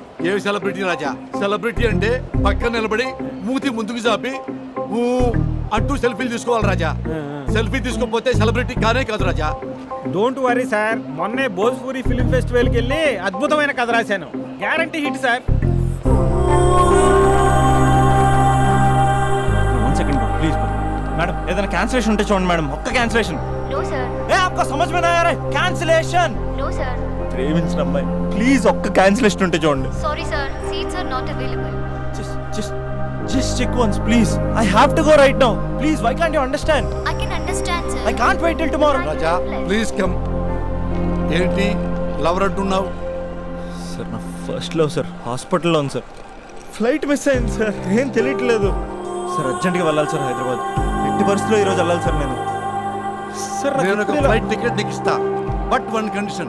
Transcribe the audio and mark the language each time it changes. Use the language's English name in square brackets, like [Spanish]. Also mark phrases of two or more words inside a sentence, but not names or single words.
[Telugu] ఏమి సెలబ్రిటీ రాజా? సెలబ్రిటీ అంటే పక్కన నిలబడి మూతి ముందుకు చాపి ఊ అంటూ సెల్ఫీలు తీసుకోవాలి రాజా. సెల్ఫీ తీసుకోకపోతే సెలబ్రిటీ కానే కాదు రాజా. [English] don't worry [Telugu] సార్, మొన్నే భోజ్పూరి ఫిల్మ్ ఫెస్టివల్కి వెళ్ళి అద్భుతమైన కథ రాశాను. [English] guarantee hit sir. One second, please. [Telugu] मैडम ఏదైనా క్యాన్సిలేషన్ ఉంటే చూడండి మేడం, ఒక్క క్యాన్సిలేషన్. [English] No, sir. [Hindi] ఏ आपको समझ में नहीं आ रहा है? कैंसिलेशन. [English] No, sir. [Telugu] ప్రేమించిన అమ్మాయి ప్లీజ్ ఒక్క క్యాన్సిలేషన్ ఉంటే చూడండి. [English] Sorry, sir. Seats are not available. Just check once, please. I have to go right now. Please, why can't you understand? I can understand, sir. I can't wait till tomorrow. [Telugu] రాజా [English] please come. [Telugu] ఏంటి లవర్ అంటున్నావు? సార్ నా [English] first love [Telugu] సార్ హాస్పిటల్లో ఉంది సార్. [English] flight miss [Telugu] అయింది సార్, ఏం తెలియట్లేదు సార్. అర్జెంట్గా వెళ్ళాలి సార్ హైదరాబాద్. ఎట్టి పరిస్థితిలో ఈరోజు వెళ్ళాలి సార్ నేను. సార్ నేను ఒక [English] flight ticket [Telugu] నీకు ఇస్తా, [English] but one condition.